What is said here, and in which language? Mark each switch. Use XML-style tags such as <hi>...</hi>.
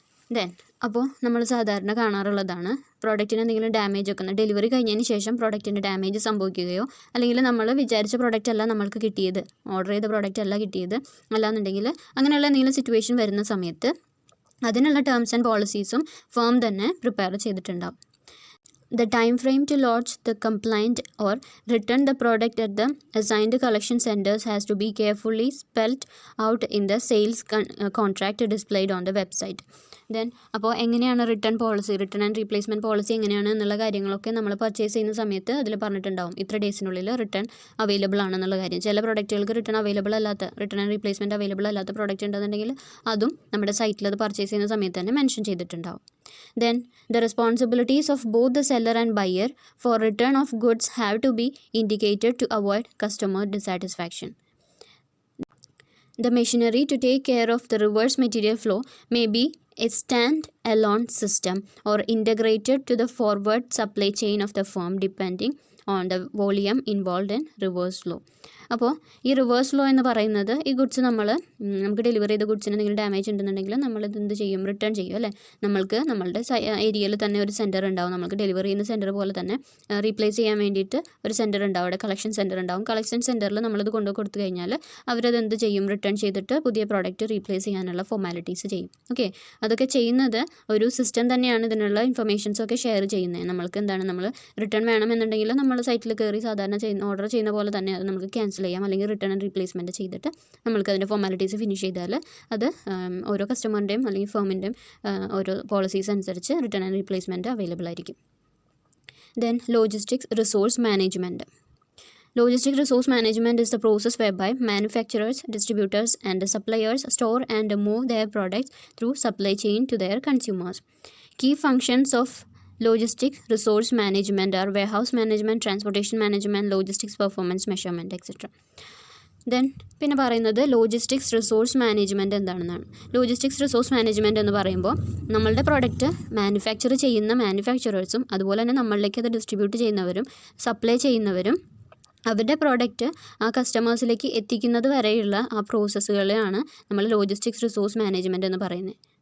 <ml>Then അപ്പോൾ നമ്മൾ സാധാരണ കാണാറുള്ളതാണ്, പ്രോഡക്റ്റിന് എന്തെങ്കിലും ഡാമേജ് ഒക്കെ ഡെലിവറി കഴിഞ്ഞതിന് ശേഷം പ്രോഡക്റ്റിന് ഡാമേജ് സംഭവിക്കുകയോ അല്ലെങ്കിൽ നമ്മൾ വിചാരിച്ച പ്രോഡക്റ്റ് അല്ല നമ്മൾക്ക് കിട്ടിയത്, ഓർഡർ ചെയ്ത പ്രോഡക്റ്റ് അല്ല കിട്ടിയത്, അല്ലാന്നുണ്ടെങ്കിൽ അങ്ങനെയുള്ള എന്തെങ്കിലും സിറ്റുവേഷൻ വരുന്ന സമയത്ത് അതിനുള്ള ടേംസ് ആൻഡ് പോളിസീസും ഫേം തന്നെ പ്രിപ്പയർ ചെയ്തിട്ടുണ്ടാവും.</ml> <en>The time frame to lodge the complaint or return the product at the assigned collection centers has to be carefully spelled out in the sales contract displayed on the website.</en> <ml>Then അപ്പോൾ എങ്ങനെയാണ് return and replacement policy എങ്ങനെയാണ് എന്നുള്ള കാര്യങ്ങളൊക്കെ നമ്മൾ purchase ചെയ്യുന്ന സമയത്ത് അതിൽ പറഞ്ഞിട്ടുണ്ടാവും. ഇത്ര ഡേയ്സിനുള്ളിൽ റിട്ടേൺ അവൈലബിൾ ആണെന്നുള്ള കാര്യം. ചില പ്രോഡക്റ്റുകൾക്ക് റിട്ടേൺ ആൻഡ് റീപ്ലേസ്മെൻറ്റ് അവൈലബിൾ അല്ലാത്ത പ്രോഡക്റ്റ് ഉണ്ടെന്നുണ്ടെങ്കിൽ അതും നമ്മുടെ സൈറ്റിൽ അത് പർച്ചേസ് ചെയ്യുന്ന സമയത്ത് തന്നെ മെൻഷൻ ചെയ്തിട്ടുണ്ടാവും.</ml> <en>Then the responsibilities of both the seller and buyer for return of goods have to be indicated to avoid customer dissatisfaction. The machinery to take care of the reverse material flow may be a stand-alone system or integrated to the forward supply chain of the firm depending on the volume involved in reverse flow.</en> <ml>അപ്പോൾ ഈ reverse flow എന്ന് പറയുന്നത് ഈ goods നമുക്ക് delivery ചെയ്ത ഗുഡ്സിന് എന്തെങ്കിലും damage ഉണ്ടെന്നുണ്ടെങ്കിൽ നമ്മളിത് എന്ത് ചെയ്യും? റിട്ടേൺ ചെയ്യും അല്ലേ. നമ്മൾക്ക് നമ്മളുടെ ഏരിയയിൽ തന്നെ ഒരു സെൻറ്റർ ഉണ്ടാവും. നമുക്ക് ഡെലിവറി ചെയ്യുന്ന സെൻറ്റർ പോലെ തന്നെ റീപ്ലേസ് ചെയ്യാൻ വേണ്ടിയിട്ട് ഒരു സെൻറ്റർ ഉണ്ടാവും. അവിടെ കളക്ഷൻ സെൻറ്റർ ഉണ്ടാവും. കളക്ഷൻ സെൻറ്ററിൽ നമ്മളിത് കൊടുത്തു കഴിഞ്ഞാൽ അവരത് എന്ത് ചെയ്യും? റിട്ടേൺ ചെയ്തിട്ട് പുതിയ പ്രോഡക്റ്റ് റീപ്ലേസ് ചെയ്യാനുള്ള ഫോർമാലിറ്റീസ് ചെയ്യും. ഓക്കെ, അതൊക്കെ ചെയ്യുന്നത് ഒരു സിസ്റ്റം തന്നെയാണ്. ഇതിനുള്ള ഇൻഫർമേഷൻസൊക്കെ ഷെയർ ചെയ്യുന്നത്. നമ്മൾക്ക് നമ്മൾ റിട്ടേൺ വേണമെന്നുണ്ടെങ്കിൽ നമ്മൾ സൈറ്റിൽ കയറി സാധാരണ ഓർഡർ ചെയ്യുന്ന പോലെ തന്നെ അത് നമുക്ക് ക്യാൻസൽ ചെയ്യാം, അല്ലെങ്കിൽ റിട്ടേൺ ആൻഡ് റീപ്ലേസ്മെൻറ്റ് ചെയ്തിട്ട് നമ്മൾക്ക് അതിൻ്റെ ഫോർമാലിറ്റീസ് ഫിനിഷ് ചെയ്താൽ അത് ഓരോ കസ്റ്റമറിൻ്റെയും അല്ലെങ്കിൽ ഫേമിൻ്റെയും ഓരോ പോളിസീസ് അനുസരിച്ച് റിട്ടേൺ ആൻഡ് റീപ്ലേസ്മെൻറ്റ് അവൈലബിൾ ആയിരിക്കും. Then logistics resource management.</ml> <en>Logistic resource management is the process whereby manufacturers, distributors, and suppliers store and move their products through supply chain to their consumers. Key functions of logistic resource management are warehouse management, transportation management, logistics performance measurement, etc.</en> <ml>Then പിന്നെ പറയുന്നത് logistics resource management എന്താണെന്നാണ്. Logistics resource management എന്ന് പറയുമ്പോൾ നമ്മളുടെ product manufacture ചെയ്യുന്ന മാനുഫാക്ചറേഴ്സും അതുപോലെ തന്നെ നമ്മളിലേക്ക് അത് ഡിസ്ട്രിബ്യൂട്ട് ചെയ്യുന്നവരും സപ്ലൈ ചെയ്യുന്നവരും അവരുടെ പ്രോഡക്റ്റ് ആ കസ്റ്റമേഴ്സിലേക്ക് എത്തിക്കുന്നത് വരെയുള്ള ആ പ്രോസസ്സുകളെയാണ് നമ്മൾ ലോജിസ്റ്റിക്സ് റിസോഴ്സ് മാനേജ്മെൻറ്റ് എന്ന് പറയുന്നത്.</ml>